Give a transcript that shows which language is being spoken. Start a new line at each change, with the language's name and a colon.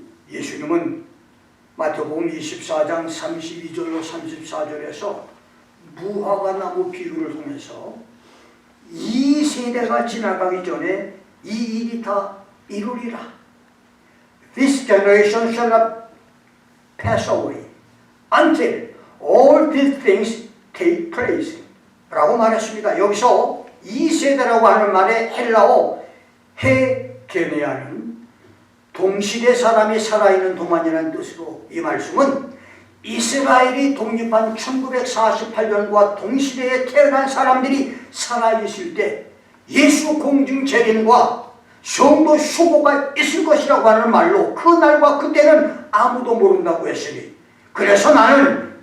Korean: 예수님은 마태복음 24장 32절로 34절에서 무화과 나무 비유를 통해서 이 세대가 지나가기 전에 이 일이 다 이루리라.
English: This generation shall not pass away until all these things take place
Korean: 라고 말했습니다. 여기서 이 세대라고 하는 말의 헬라어 헤게네아는 동시대 사람이 살아있는 동안이라는 뜻으로, 이 말씀은 이스라엘이 독립한 1948년과 동시대에 태어난 사람들이 살아있을 때 예수 공중 재림과 성도 휴고가 있을 것이라고 하는 말로, 그 날과 그때는 아무도 모른다고 했으니, 그래서 나는